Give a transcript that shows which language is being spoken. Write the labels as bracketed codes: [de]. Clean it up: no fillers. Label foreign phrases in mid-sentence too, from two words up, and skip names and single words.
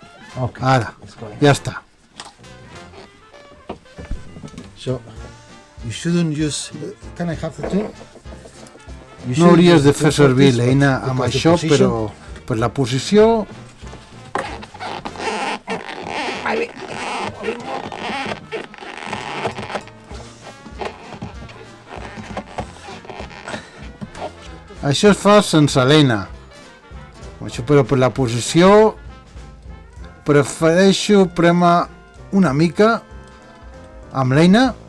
[en] Okay. [ca] Ara, ja està. [en] So, you shouldn't use... Can I have the tool? You No shouldn't [ca] hauries [en] use [ca] de [en] the [ca] fer [en] tool [ca] servir [en] for this, [ca] l'eina [en] but [ca] amb [en] because the [ca] això, [en] position- [ca] però per la posició... Això es fa sense l'eina. Això, però per la posició prefereixo prémer una mica amb l'eina.